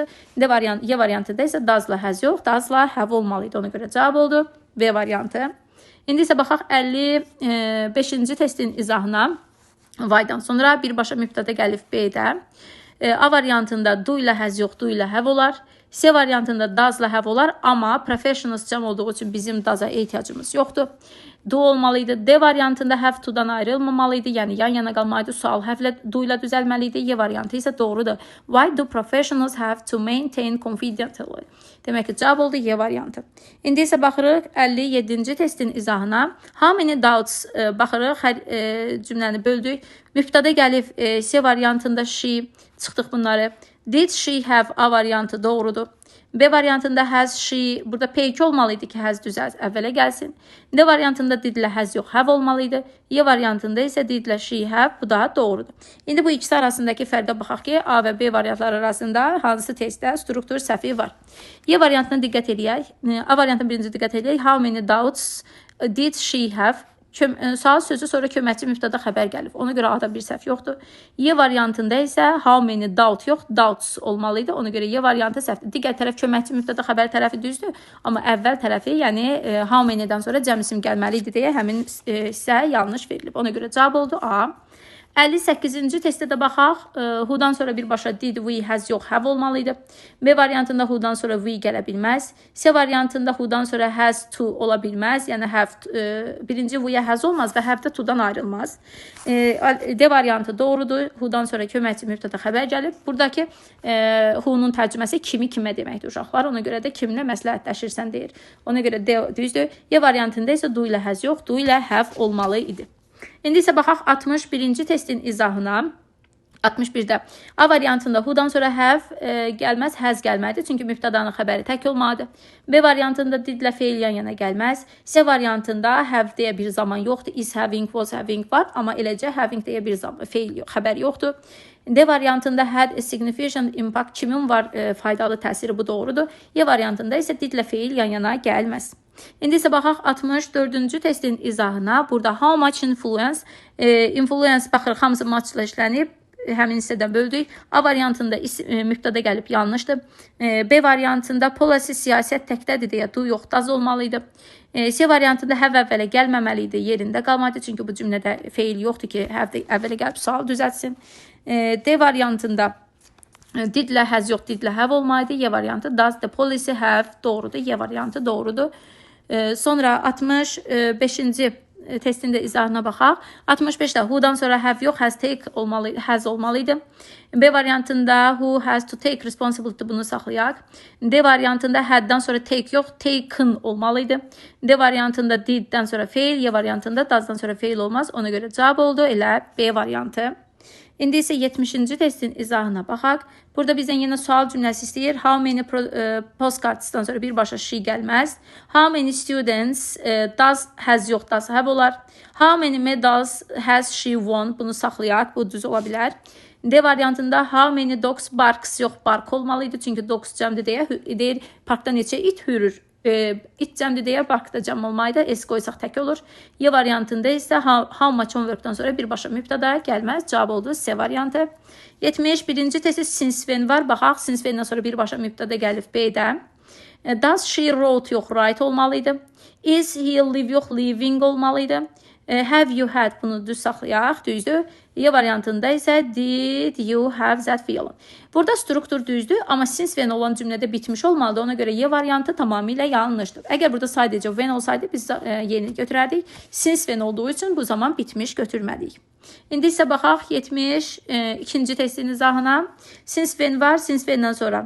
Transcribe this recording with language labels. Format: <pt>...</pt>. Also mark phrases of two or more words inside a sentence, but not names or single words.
<az>Y variantında isə does'la has yox, does'la have olmalıydı. Ona görə cavab oldu B variantı. İndi isə baxaq 55-ci testin izahına. Why'dan sonra birbaşa mübtəda gəlib B-də. A variantında do ilə has yox, do ilə have olar. C variantında does'la have olar, amma professionals cəm olduğu üçün bizim does'a ehtiyacımız yoxdur. Do olmalıydı. D variantında</az> <en>have to-</en> <az>dan ayrılmamalıydı, yəni yan-yana qalmalıydı. Sual have-lə do ilə düzəlməliydi. Y variantı isə doğrudur.</az> <en>Why do professionals have to maintain confidentiality?</en> <az>Demək ki, cavab oldu Y variantı. İndi isə baxırıq 57-ci testin izahına.</az> <en>How many doubts</en> <az>baxırıq, hər cümləni böldük. Mübtəda gəlib C variantında she, çıxdıq bunları.</az> <en>Did she have?</en> <az>A variantı doğrudur. B variantında</az> <en>has she,</en> <az>burada P2 olmalıydı ki has düzəlt əvvələ gəlsin. D variantında did ilə has yox, have olmalıydı. Y variantında isə did ilə</az> <en>she have,</en> <az>bu da doğrudur. İndi bu ikisi arasındakı fərqə baxaq ki, A və B variantları arasında hansı testdə struktur səhvi var. Y variantına diqqət edək. A variantına birinci diqqət edək.</az> <en>How many doubts did she have?</en> <az>Sual sözü sonra köməkçi mübtəda xəbər gəlib. Ona görə A-da bir səhv yoxdur. Y variantında isə</az> <en>how many doubt</en> <az>yox, doubts olmalıydı. Ona görə Y variantı səhvdir. Digər tərəf köməkçi mübtəda xəbər tərəfi düzdür. Amma əvvəl tərəfi, yəni</az> <en>how many-</en> <az>dən sonra cəm isim gəlməli idi deyə həmin hissə yanlış verilib. Ona görə cavab oldu A. 58-ci testdə də baxaq. Who-dan sonra birbaşa did, we, has yox, have olmalıydı. B variantında who-dan sonra we gələ bilməz. C variantında who-dan sonra</az> <en>has to</en> <az>ola bilməz. Yəni have birinci we-yə has olmaz və have də to-dan ayrılmaz. D variantı doğrudur. Who-dan sonra köməkçi mübtəda xəbər gəlib. Buradakı who-nun tərcüməsi kimi kimə deməkdir uşaqlar. Ona görə də kiminlə məsləhətləşirsən deyir. Ona görə D düzdür. Y variantında isə do ilə has yox, do ilə have olmalı idi. İndi isə baxaq 61-ci testin izahına. 61-də A variantında who-dan sonra have gəlməz, has gəlməlidir. Çünki mübtədanın xəbəri tək olmalıdır. B variantında did-lə feil yan-yana gəlməz. C variantında have deyə bir zaman yoxdur.</az> <en>Is having, was having var.</en> <az>Amma eləcə having deyə bir zaman feil xəbər yoxdur.</az> <en>D variantında had a significant impact,</en> <az>kimin var faydalı təsiri, bu doğrudur. Y variantında isə did-lə feil yan-yana gəlməz. İndi isə baxaq 64-cü testin izahına. Burada</az> <en>how much influence,</en> <az>influence baxırıq, hamısı matchla işlənib. Həmin hissədən böldük. A variantında mübtəda gəlib yanlışdır. B variantında policy siyasət təkdədir deyə do yox, does olmalıydı. C variantında have əvvələ gəlməməli idi, yerində qalmadı. Çünki bu cümlədə feil yoxdur ki, have əvvələ gəlib sual düzəltsin. D variantında did-lə has yox, did-lə have olmalıydı. Y variantı</az> <en>does the policy have</en> <az>doğrudur. Y variantı doğrudur. Sonra 65-ci testin də izahına baxaq. 65-də who-dan sonra have yox, has olmalıydı.</az> <en>B variantında who has to take responsibility,</en> <az>bunu saxlayaq. D variantında had-dan sonra take yox, taken olmalıydı. D variantında did-dən sonra fail, Y variantında does-dan sonra fail olmaz. Ona görə cavab oldu elə B variantı. İndi isə 70-ci testin izahına baxaq. Burada bizdən yenə sual cümləsi istəyir.</az> <en>How many postcardsdan</en> <az>sonra birbaşa she gəlməz.</az> <en>How many students does,</en> <az>has yox,</az> <en>does have</en> <az>olar.</az> <en>How many medals has she won?</en> <az>Bunu saxlayaq, bu düz ola bilər. D variantında</az> <en>how many dogs barks</en> <az>yox, bark olmalıydı. Çünki dogs cəmdir deyə deyir, parkda neçə it hürür. İt cəmdir deyə barkda cəm olmalıydı. S qoysaq tək olur. Y variantında isə</az> <en>how much homeworkdan</en> <az>sonra birbaşa mübtəda gəlməz. Cavab oldu C variantı. 71-ci testi</az> <en>since when</en> <az>var. Baxaq,</az> <en>since when-dən</en> <az>sonra birbaşa mübtəda gəlib B-də.</az> <en>Does she wrote</en> <az>yox, write olmalıydı.</az> <en>Is he live</en> <az>yox, living olmalıydı.</az> <en>Have you had,</en> <az>bunu düz saxlayaq, düzdür. Y variantında isə</az> <en>did you have that feeling.</en> <az>Burada struktur düzdür, amma</az> <en>since when</en> <az>olan cümlədə bitmiş olmalıdır. Ona görə Y variantı tamamilə yanlışdır. Əgər burada sadəcə when olsaydı biz yeni götürərdik.</az> <en>Since when</en> <az>olduğu üçün bu zaman bitmiş götürmədik. İndi isə baxaq 72-ci testin izahına.</az> <en>Since when</en> <az>var,</az> <en>since when-dən</en> <az>sonra.</az>